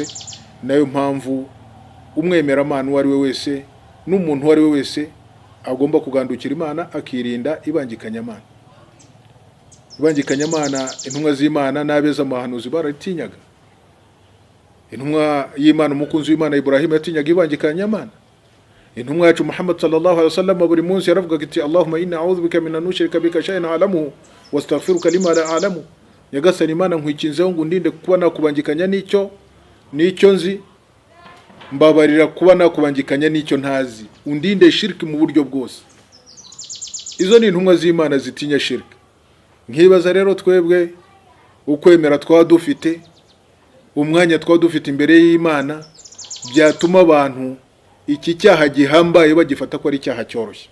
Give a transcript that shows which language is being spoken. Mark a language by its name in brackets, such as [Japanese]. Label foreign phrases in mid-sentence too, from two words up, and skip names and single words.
[Kinyarwanda] Nayo mpamvu umwemeramana uwo ari we wese n'umuntu uwo ari we wese agomba kugandukira Imana akirinda ibangikanyamana. Ibangikanyamana intumwa z'Imana n'abeza amahanuzi baratinyaga. Intumwa y'Imana umukunzi w'Imana Ibrahim yatinyaga ibangikanyamana. Intumwa yacu Muhammad [Arabic] صلى الله عليه وسلم [Kinyarwanda] buri munsi yaravuga ati [Arabic] اللهم إني أعوذ بك من أن نشرك بك شيئا أعلم وأستغفرك لما لا أعلم. [Kinyarwanda] Nyagasani Imana nkwikinzeho ngo ndinde kuba nakubangikanya n'icyo nzi, mbabarira kuba nakubangikanya n'icyo ntazi, undinde shirki mu buryo bwose. Izo ni intumwa z'Imana zitinya shirki. Nkibaza rero twebwe ukwemera twadufite, umwanya twadufite imbere y'Imana, byatuma abantu iki cyaha gihambaye bagifata ko ari icyaha cyoroshye.